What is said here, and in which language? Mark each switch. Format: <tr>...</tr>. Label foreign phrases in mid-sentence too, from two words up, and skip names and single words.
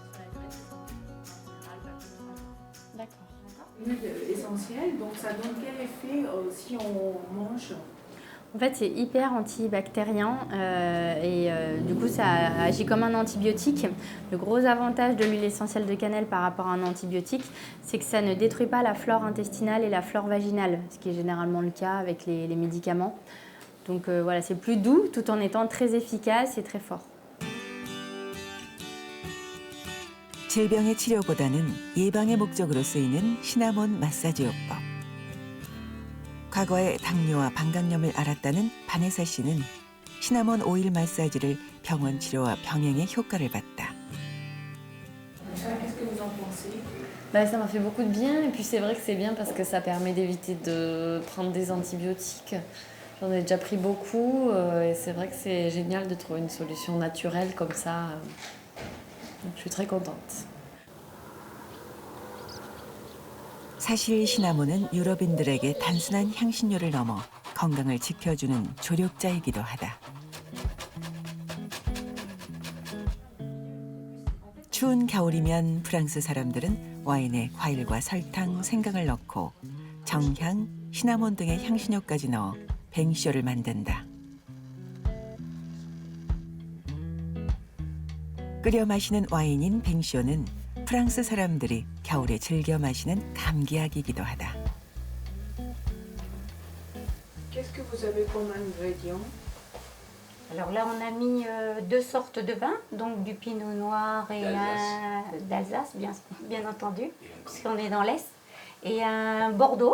<fr>Essentiel, donc ça donne quel effet si on mange? En fait, c'est hyper antibactérien et du coup, ça agit comme un antibiotique. Le gros avantage de l'huile essentielle de cannelle par rapport à un antibiotique, c'est que ça ne détruit pas la flore intestinale et la flore vaginale, ce qui est généralement le cas avec les médicaments. Donc voilà, c'est plus doux tout en étant très efficace et très fort.</fr> <ko>질병의 치료보다는 예방의 목적으로 쓰이는 시나몬 마사지 요법. 과거에 당뇨와 방광염을 앓았다는 바네사 씨는 시나몬 오일 마사지를 병원 치료와 병행의 효과를 봤다.</ko> <fr>Qu'est-ce que vous en pensez? Bah, ça m'a fait beaucoup de bien et puis c'est vrai que c'est bien parce que ça permet d'éviter de prendre des antibiotiques. J'en ai déjà pris beaucoup et c'est vrai que c'est génial de trouver une solution naturelle comme ça. Donc, je suis très contente.</fr> <ko>사실 시나몬은 유럽인들에게 단순한 향신료를 넘어 건강을 지켜주는 조력자이기도 하다. 추운 겨울이면 프랑스 사람들은 와인에 과일과 설탕, 생강을 넣고 정향, 시나몬 등의 향신료까지 넣어 뱅쇼를 만든다. 끓여 마시는 와인인 뱅쇼는 프랑스 사람들이 겨울에 즐겨 마시는 감기약이기도 하다.</ko> <fr>Qu'est-ce que vous avez comme ingrédients? Alors là, on a mis 2 sortes de vins, donc du pinot noir et un d'Alsace, bien entendu, puisqu'on est dans l'Est, et un Bordeaux.</fr>